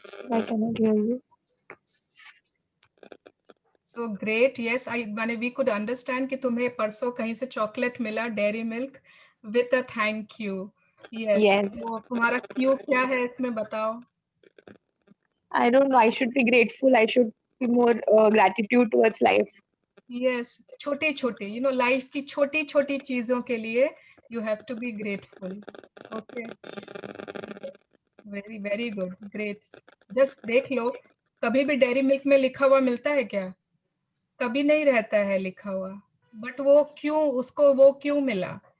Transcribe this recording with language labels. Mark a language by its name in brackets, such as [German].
[English] I cannot hear you. So great. [Hindi] Yes, माने [English] we could understand [Hindi] कि तुम्हें परसों कहीं से चॉकलेट मिला, dairy milk [English] with a thank you. Yes. [Hindi] वो तुम्हारा क्यों क्या है इसमें बताओ? [English] I don't know. I should be grateful. I should be more gratitude towards life. [Hindi] Yes, छोटे छोटे, लाइफ की छोटी छोटी चीजों के लिए [English] you have to be grateful. Okay. Very very good, great. [Hindi] Just देख लो, कभी भी डेयरी मिल्क में लिखा हुआ मिलता है क्या? कभी नहीं रहता है लिखा हुआ, बट वो क्यों मिला?